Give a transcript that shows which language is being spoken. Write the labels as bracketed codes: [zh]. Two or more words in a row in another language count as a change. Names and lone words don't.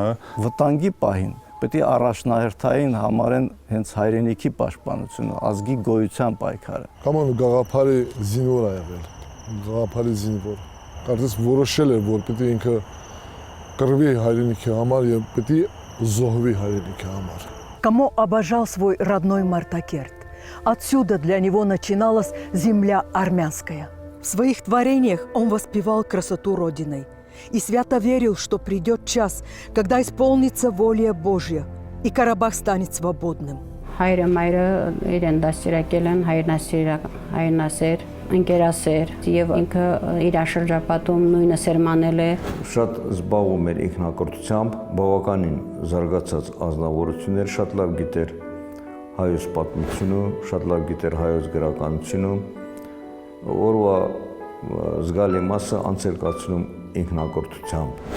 [hy] Վտանգի պահին պետք է առաջնահերթային համարեն հենց հայրենիքի պաշտպանությունը, ազգի գոյության պայքարը։ Կամոն գաղափարի զինվոր է եղել, գաղափարի զինվոր։ Կարծես որոշել էր, որ պետք է ինքը կռվի հայրենիքի համար եւ պետք է զոհվի հայրենիքի համար։ [ru] Камо обожал свой родной Мартакерт. Отсюда для него начиналась земля армянская. В своих творениях он воспевал красоту Родины и свято верил, что придет час, когда исполнится воля Божья, и Карабах станет свободным. [hy] Հայրը մայրը իրեն դաստիարակել են, հայրնասեր, ընկերասեր եւ ինքը իր շրջապատում նույնը սերմանել է։ Շատ զբաղվում էր ինքնակրթությամբ, բավականին զարգացած ազնվորություններ, շատ լավ գիտեր հայոց պատմությունը, շատ լավ գիտեր հայոց գրականությունը, օրվա զգալի մասը անցերկացնում ինքնակրթությամբ։